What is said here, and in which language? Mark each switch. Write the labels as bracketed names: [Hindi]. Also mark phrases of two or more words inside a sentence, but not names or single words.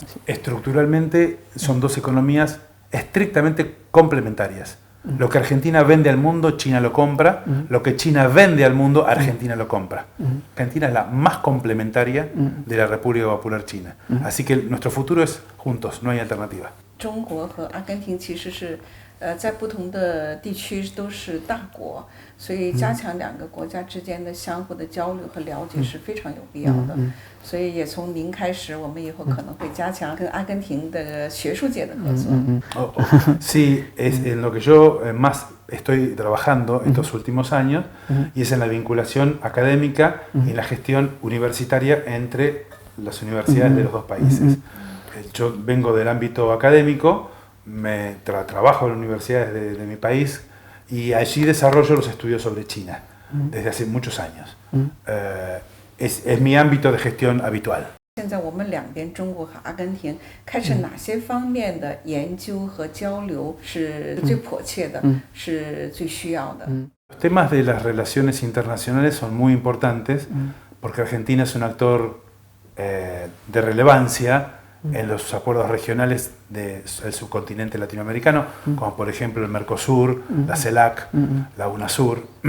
[Spanish] Estructuralmente son dos economías estrictamente complementarias. Lo que Argentina vende al mundo, China lo compra. Lo que China vende al mundo, Argentina lo compra. Argentina es la más complementaria de la República Popular China. Así que nuestro futuro es juntos, no hay alternativa. [Chinese] 中国和阿根廷其实是在不同的地区都是大国，所以加强2个国家之间的相互的交流和了解是非常有必要的。所以也从您开始，我们以后可能会加强跟阿根廷的学术界的合作。 [Spanish] Sí, es en lo que yo más estoy trabajando estos últimos años y es en la vinculación académica y en la gestión universitaria entre las universidades de los dos países. Yo vengo del ámbito académico, trabajo en universidades de mi país y allí desarrollo los estudios sobre China desde hace muchos años. Es mi ámbito de gestión habitual. [Chinese] 现在我们两边中国和阿根廷开始哪些方面的研究和交流是最迫切的，是最需要的？ [Spanish] Los temas de las relaciones internacionales son muy importantes porque Argentina es un actor de relevancia en los acuerdos regionales del subcontinente latinoamericano, como por ejemplo el Mercosur, la CELAC, la UNASUR.